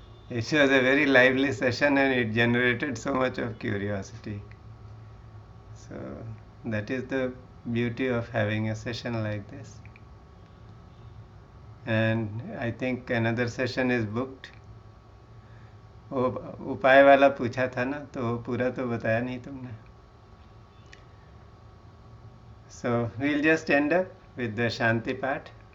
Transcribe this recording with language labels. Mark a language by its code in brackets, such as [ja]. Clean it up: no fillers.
[en] It was a very lively session and it generated so much of curiosity. So that is the beauty of having a session like this. And I think another session is booked. [hi] वो उपाय वाला पूछा था ना, तो वो पूरा तो बताया नहीं तुमने. [en] So we'll just end up with the Shanti Path.